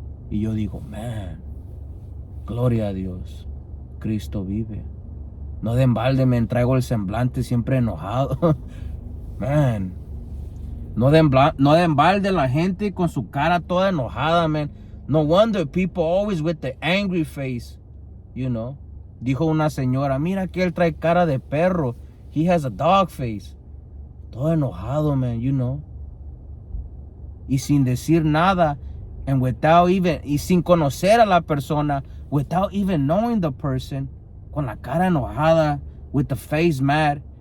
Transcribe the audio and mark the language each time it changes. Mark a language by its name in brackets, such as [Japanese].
[Spanish] Y yo digo, man, gloria a Dios. Cristo vive. No de embalde me traigo el semblante siempre enojado. Man. No de embalde la gente con su cara toda enojada, man. [English] No wonder people always with the angry face. You know. [Spanish] Dijo una señora, mira que él trae cara de perro. [English] He has a dog face. [Spanish] Todo enojado, [English] man, you know. [Spanish] Y sin decir nada. [English] And without even, [Spanish] y sin conocer a la persona, [English] without even knowing the person, [Spanish] con la cara enojada, [English] with the face mad.